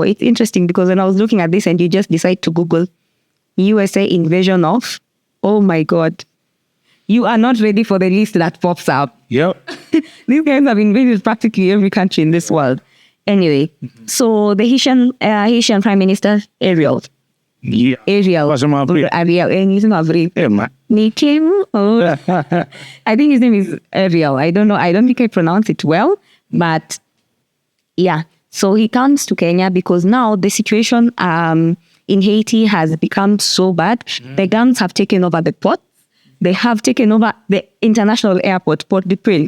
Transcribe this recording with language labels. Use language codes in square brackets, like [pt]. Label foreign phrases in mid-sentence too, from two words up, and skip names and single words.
[en] It's interesting because when I was looking at this and you just decide to Google USA invasion of, oh my God, you are not ready for the list that pops up. Yep. These guys have invaded practically every country in this world. Anyway, so the Haitian Prime Minister, Ariel. Yeah. Ariel. Ariel. And his name is I think his name is Ariel. I don't know. I don't think I pronounce it well. But yeah. So he comes to Kenya because now the situation in Haiti has become so bad. The gangs have taken over the port. They have taken over the international airport, Port-de-Prince.